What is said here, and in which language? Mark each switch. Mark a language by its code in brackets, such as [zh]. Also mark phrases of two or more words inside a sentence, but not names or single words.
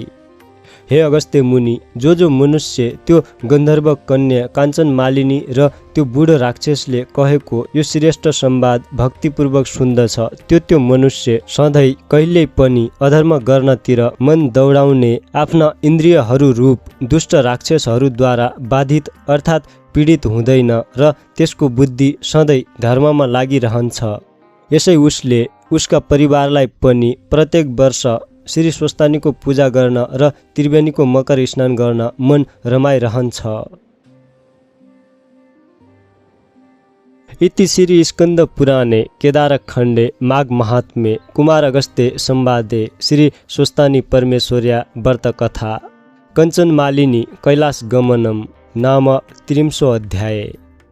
[ne] हे अगस्त्य मुनि, जो मनुष्य त्यो गन्धर्व कन्या काञ्चन मालिनी र त्यो बुढो राक्षसले कहेको यो श्रेष्ठ संवाद भक्तिपूर्वक सुन्दछ, त्यो मनुष्य सधैँ कहिल्यै पनि अधर्म गर्नतिर मन दौडाउने आफ्ना इन्द्रियहरू रूप दुष्ट राक्षसहरूद्वारा बाधित अर्थात् पीडित हुँदैन र त्यसको बुद्धि सधैँ धर्ममा लागिरहन्छ। यसै उसले उसका परिवारलाई पनि प्रत्येक वर्ष श्री स्वस्तानीको पूजा गर्न र त्रिवेणीको मकर स्नान गर्न मन रमाइरहन्छ। [sa] इति श्री स्कंद पुराणे केदारखण्डे माघ महात्म्ये कुमार अगस्त्य संवादे श्री स्वस्तानी परमेश्वर्या व्रतकथा कञ्चन मालिनी कैलाश गमनम नाम 30 अध्याय।